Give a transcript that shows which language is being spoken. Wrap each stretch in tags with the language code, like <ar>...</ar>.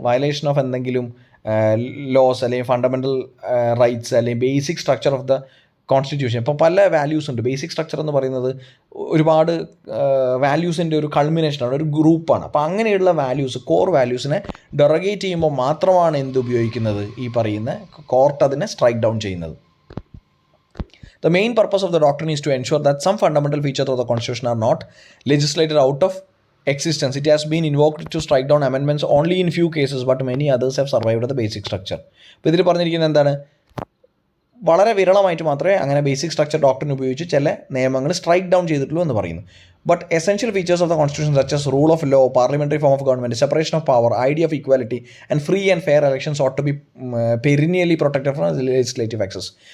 <en>Violation of എന്തെങ്കിലും laws അല്ലെങ്കിൽ fundamental rights അല്ലെങ്കിൽ basic structure of the constitution.</en> <ml>ഇപ്പോൾ പല വാല്യൂസ് ഉണ്ട്. ബേസിക് സ്ട്രക്ചർ എന്ന് പറയുന്നത് ഒരുപാട് വാല്യൂസിൻ്റെ ഒരു കൾമിനേഷനാണ്, ഒരു ഗ്രൂപ്പാണ്. അപ്പോൾ അങ്ങനെയുള്ള വാല്യൂസ്, കോർ വാല്യൂസിനെ ഡെറഗേറ്റ് ചെയ്യുമ്പോൾ മാത്രമാണ് എന്ത് ഉപയോഗിക്കുന്നത്, ഈ പറയുന്ന കോർട്ട് അതിനെ സ്ട്രൈക്ക് ഡൗൺ ചെയ്യുന്നത്.</ml> <en>The main purpose of the doctrine is to ensure that some fundamental features of the Constitution are not legislated out of existence. It has been invoked to strike down amendments only in few cases, but many others have survived the basic structure.</en> <ml>അപ്പോൾ ഇതിൽ പറഞ്ഞിരിക്കുന്നത് എന്താണ്, വളരെ വിരളമായിട്ട് മാത്രമേ അങ്ങനെ basic structure doctrine ഉപയോഗിച്ച് ചില നിയമങ്ങൾ സ്ട്രൈക്ക് ഡൗൺ ചെയ്തിട്ടുള്ളൂ എന്ന് പറയുന്നു.</ml> <en>But essential features of the constitution such as rule of law, parliamentary form of government, separation of power, idea of equality and free and fair elections ought to be perennially protected from legislative access.</en>